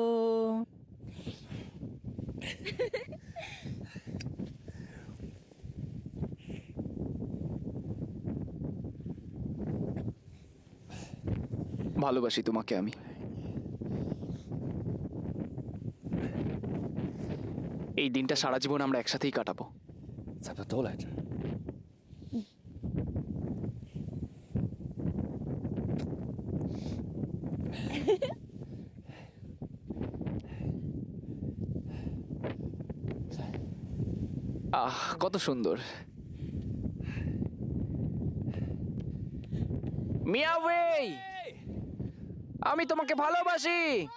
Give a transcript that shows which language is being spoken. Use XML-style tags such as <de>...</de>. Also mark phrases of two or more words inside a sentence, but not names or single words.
<bn>ভালোবাসি তোমাকে আমি। এই দিনটা সারা জীবন আমরা একসাথেই কাটাবো।</bn> <zh>咱们都来这儿。</zh> <bn>আহ, কত সুন্দর। মিয়াওয়ে, আমি তোমাকে ভালোবাসি।</bn>